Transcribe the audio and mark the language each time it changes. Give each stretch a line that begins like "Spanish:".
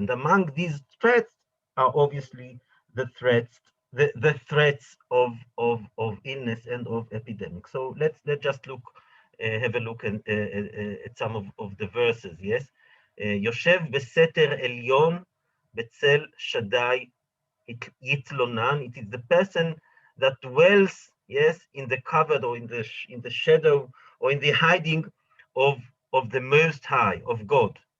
English: And among these threats are obviously the threats of illness and of epidemics. So let's just have a look at some of the verses.
Hebrew: Yes, יושב בסתר עליון בצל שדי יתלונן.
English: It is the person that dwells, yes, in the covered, or in the shadow, or in the hiding of the Most High, of God.